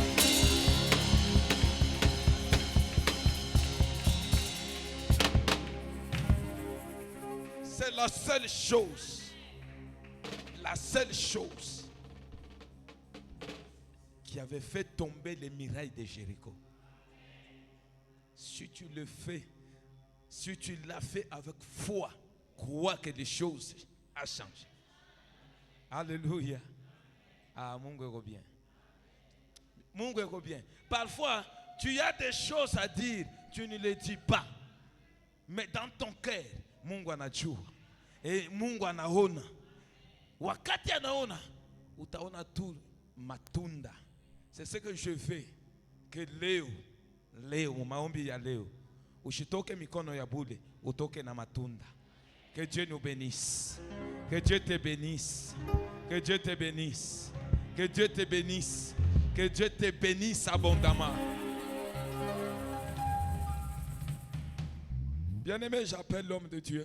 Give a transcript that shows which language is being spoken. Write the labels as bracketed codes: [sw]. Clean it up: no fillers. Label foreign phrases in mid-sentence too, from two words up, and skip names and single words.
[fr] C'est la seule chose qui avait fait tomber les murailles de Jéricho. Si tu le fais, si tu l'as fait avec foi, crois que les choses ont changé. Alléluia. [sw] Ah, Mungu eko bien. Mungu eko bien. [fr] Parfois, tu as des choses à dire, tu ne les dis pas. Mais dans ton cœur, [sw] Mungu anajua. Et Mungu anaona. Wakati anaona, utaona tu matunda. [fr] C'est ce que je fais. Que [sw] leo, maombi ya leo. Ushitoke mikono ya bure, utoke na matunda. [fr] Que Dieu nous bénisse. Que Dieu te bénisse. Que Dieu te bénisse. Que Dieu te bénisse. Que Dieu te bénisse abondamment. Bien-aimé, j'appelle l'homme de Dieu.